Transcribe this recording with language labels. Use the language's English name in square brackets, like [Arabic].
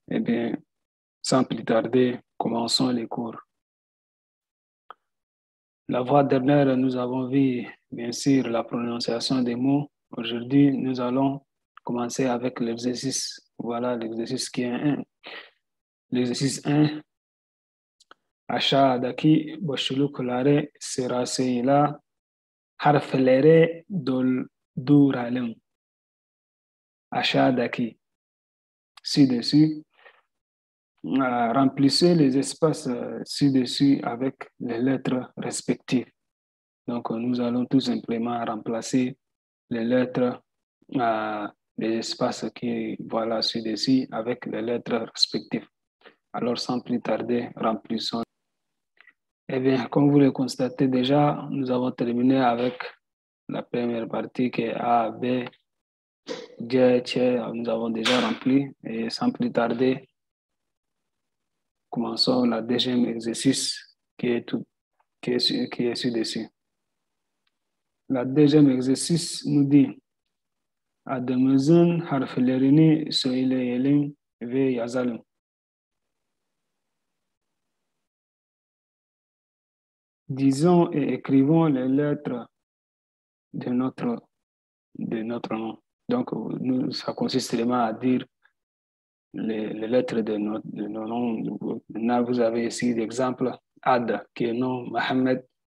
[French] Eh bien, sans plus tarder, commençons les cours. La fois dernière, nous avons vu, bien sûr, la prononciation des mots. Aujourd'hui, nous allons commencer avec l'exercice. Voilà l'exercice qui est un. L'exercice 1. [Turkish] Aşağıdaki boşlukları sırasıyla harfleri dolduralım. Aşağıdaki ci-dessus. [French] Remplissez les espaces ci-dessus avec les lettres respectives. Donc, nous allons tout simplement remplacer les lettres, les espaces qui voilà ci-dessus avec les lettres respectives. Alors, sans plus tarder, remplissons. Eh bien, comme vous le constatez déjà, nous avons terminé avec la première partie qui est A, B, G, T. Nous avons déjà rempli. Et sans plus tarder, commençons le deuxième exercice qui est ci-dessus. Le deuxième exercice nous dit [Turkish] Adımızın harflerini söyleyelim ve yazalım. [French] Disons et écrivons les lettres de notre nom. Donc, nous, ça consiste vraiment à dire les lettres de nos noms. Maintenant, vous avez ici l'exemple Ad, qui est nom Mohamed.